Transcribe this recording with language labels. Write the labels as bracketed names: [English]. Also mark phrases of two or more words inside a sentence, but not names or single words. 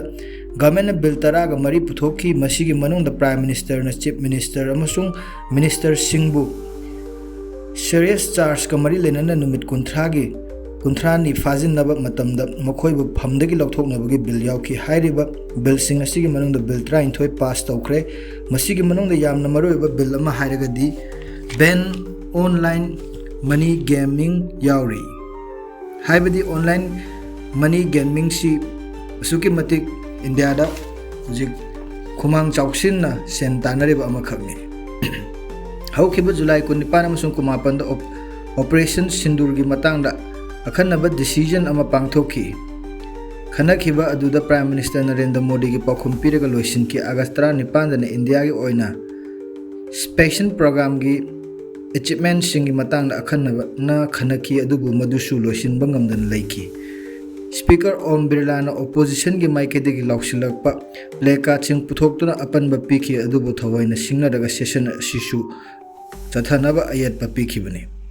[English] government bill [Manipuri] taraga mari puthoki masigi manungda [English] prime minister [Manipuri] na [English] chief minister [Manipuri] amasung minister singbu [English] serious charge [Manipuri] ka mari lena numit kuntrani fazin naba matamda makhoibu phamdagi lokthoknabagi bill yauki hairiba bill sing asigi manungda bill 33 pass tawkre masigi manungda yamna maroiba bill ama hairaga di ban [English] online money gaming [Manipuri] yauri haibadi [English] online money gaming [Manipuri] si suki matik India da jik khumang chawksin na sentanariba ama khagni haukiba July 19 amasung 18 da operation sindur gi matang da akhanaba decision ama pangthoki khanakhiba aduda [English] prime minister [Manipuri] Narendra Modi gi pakhum piraga loisin ki August 19 da India gi oina [English] special program [Manipuri] gi achievement singi matang da akhanaba na khanaki adubu madusu loisin bangamdan laiki speaker Om Birla na opposition gi maikede gi loksilakpa leka ching puthoktuna apanba piki adubu thawaina singna daga session asisu chathanaba ayat pa piki bani